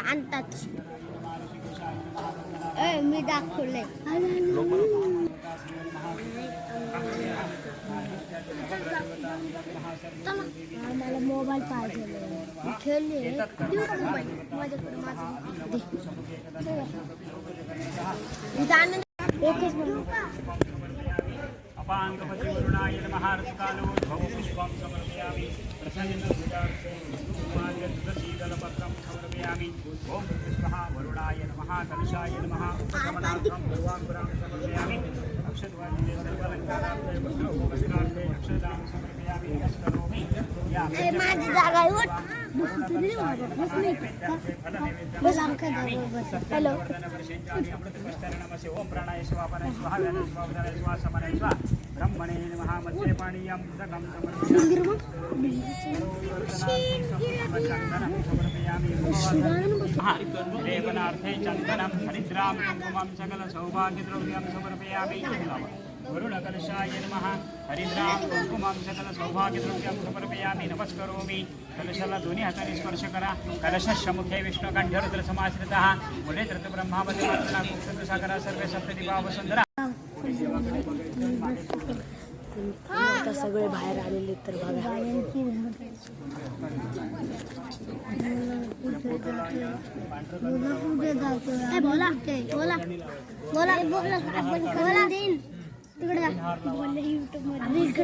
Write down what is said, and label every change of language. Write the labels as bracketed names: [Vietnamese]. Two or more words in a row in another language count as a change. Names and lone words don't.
[Marathi] अंतात मी दाखवलंय. मला मोबाईल पाहिजे. खेळले माझ्याकडे [Sanskrit] अपांगपति वरुणाय नमः ऋतुकालोद्भवं पुष्पं समर्पयामि प्रसन्नशीतलपत्रं समर्पयामि ओम पुष्पः वरुणाय नमः कलशाय नमः उपशमनार्थं सर्वाङ्कुरां समर्पयामि अक्षतवाद्ये सर्वालङ्कारार्थे वस्त्रार्थे अक्षतां समर्पयामि नमस्करोमि [Marathi] माझी जागा आहे. हॅलो [Sanskrit] ओम प्राणाय स्वापनाय स्वाहा स्वापनाय स्वाहा समनाय स्वाहा ब्रह्मणे नमः मध्य पाणीयं दगं समर्पयामि लेपनार्थे चन्दनं हरिद्रां कुङ्कुमं सकल सौभाग्यद्रव्यं समर्पयामि वरुणकलशाय नमः हरिद्रां कुङ्कुमं सकल सौभाग्यद्रव्यं समर्पयामि नमस्करोमि. [Marathi] कलशाला दोन्ही हाताने स्पर्श करा. [Sanskrit] कलशस्य मुखे विष्णुकंठ रुद्र समाश्रितः मुले ब्रह्मामध्ये सागरा सर्वे सप्तदिवा वसुंधरा. [Marathi] आता सगळे बाहेर आलेले. तर बघा बोला बोला बोला बोला तिकडे युट्यूब मध्ये